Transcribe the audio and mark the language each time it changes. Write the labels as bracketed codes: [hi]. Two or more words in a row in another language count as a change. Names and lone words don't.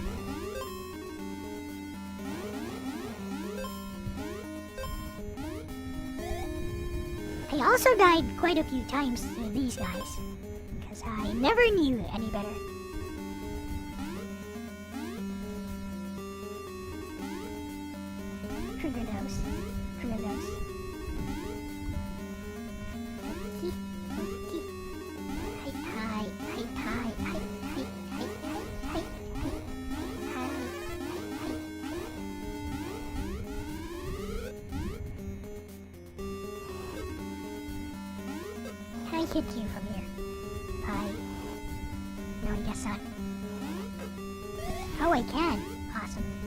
[en] I also died quite a few times to these guys, because I never knew any better. Trigger those. Trigger those. Okay. Okay. Hi, hi, hi, hi, hi, hi, hi, hi, hi, hi, Can I hit you from here? Hi. No, I guess not. Oh, I can. Awesome.